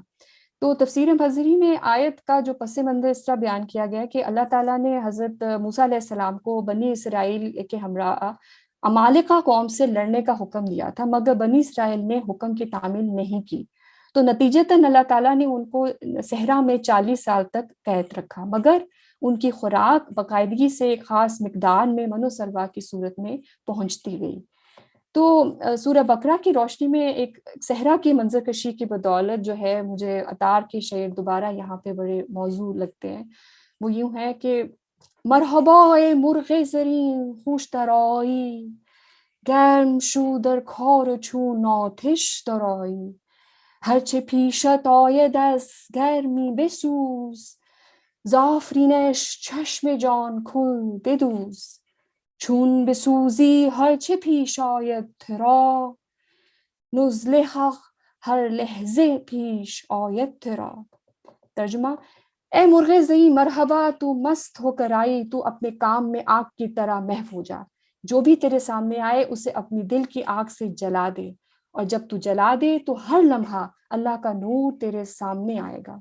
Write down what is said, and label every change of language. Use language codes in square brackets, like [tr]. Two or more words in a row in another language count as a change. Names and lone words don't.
[ur] تو تفسیر مظہری میں آیت کا جو پس منظر اس طرح بیان کیا گیا ہے کہ اللہ تعالیٰ نے حضرت موسیٰ علیہ السلام کو بنی اسرائیل کے ہمراہ عمالقہ قوم سے لڑنے کا حکم دیا تھا، مگر بنی اسرائیل نے حکم کی تعمیل نہیں کی، تو نتیجتاً اللہ تعالیٰ نے ان کو صحرا میں 40 سال تک قید رکھا، مگر ان کی خوراک باقاعدگی سے ایک خاص مقدار میں من و سلویٰ کی صورت میں پہنچتی گئی۔ تو سورہ بقرہ کی روشنی میں ایک صحرا کی منظر کشی کی بدولت جو ہے، مجھے عطار کے شعر دوبارہ یہاں پہ بڑے موضوع لگتے ہیں۔ وہ یوں ہے کہ [fa] مرحبا اے مرغ زرین خوش ترائی، گرم شو در کار چون آتش درآیی، هرچه پیشت آید از گرمی بسوز، ز آفرینش چشم جان کن بدوز، چون بسوزی هرچه پیش آید ترا، نزل حق ہر لحظے پیش آید تیرا. [ur] ترجمہ: اے مرغ زئی مرحبا، تو مست ہو کر آئی، تو اپنے کام میں آگ کی طرح محو ہو جا. جو بھی تیرے سامنے آئے اسے اپنی دل کی آگ سے جلا دے، اور جب تو جلا دے تو ہر لمحہ اللہ کا نور تیرے سامنے آئے گا.